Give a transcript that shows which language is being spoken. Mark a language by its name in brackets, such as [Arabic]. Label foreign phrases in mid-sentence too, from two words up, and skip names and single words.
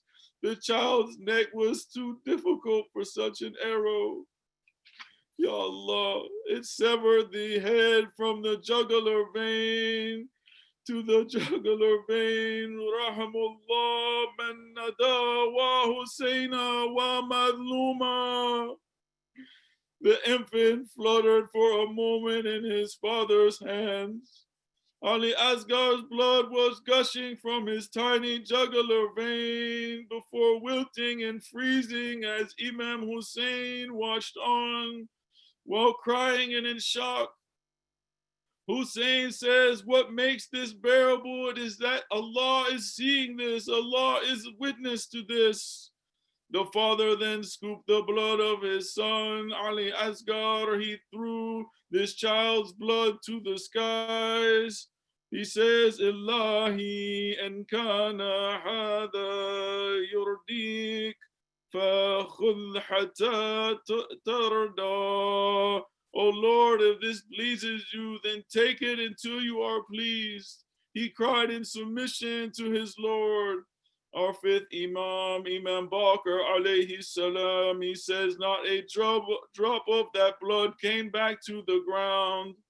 [English] The child's neck was too difficult for such an arrow. [Arabic] Ya Allah, [English] it severed the head from the jugular vein to the jugular vein. [Arabic] Rahimullah man nada wa Husayna wa madluma. [English] The infant fluttered for a moment in his father's hands. Ali Asghar's blood was gushing from his tiny jugular vein before wilting and freezing as Imam Hussein watched on while crying and in shock. Hussein says, what makes this bearable is that Allah is seeing this, Allah is witness to this. The father then scooped the blood of his son, Ali Asghar. He threw this child's blood to the skies. He says, [Arabic] Ilahi en kana hada yurdik, fakhudh hatta tarda. [English] Oh Lord, if this pleases you, then take it until you are pleased. He cried in submission to his Lord. Our fifth Imam, Imam Bakr [Arabic] alayhi salam, [English] he says, not a drop of that blood came back to the ground.